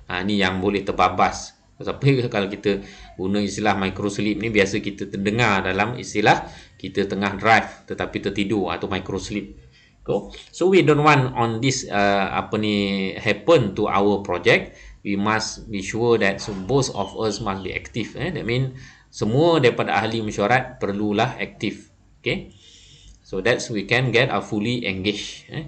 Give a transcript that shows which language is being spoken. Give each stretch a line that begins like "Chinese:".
Malay: Ni yang boleh terbabas. Tapi kalau kita guna istilah micro sleep ni, biasa kita terdengar dalam istilah kita tengah drive tetapi tertidur atau micro sleep.
English: So we don't want on this happen to our project. We must be sure that both of us must be active. That mean
Malay: semua daripada ahli mesyuarat perlulah aktif.
English: Okay, so that's we can get a fully engaged.